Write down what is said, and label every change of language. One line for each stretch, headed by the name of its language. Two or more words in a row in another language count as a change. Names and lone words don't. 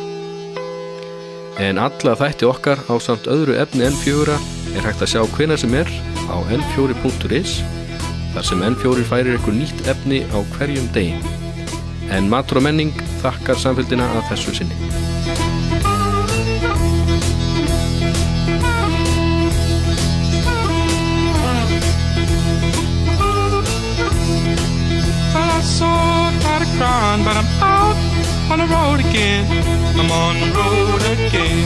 Icelandic: En alla þætti okkar ásamt öðru efni N4 er hægt að sjá hvenær sem er á n4.is, þar sem N4 færir ykkur nýtt efni á hverjum degi. En Matur og menning þakkar samfylgdina að þessu sinni.
English: But I'm out on the road again. I'm on the road again.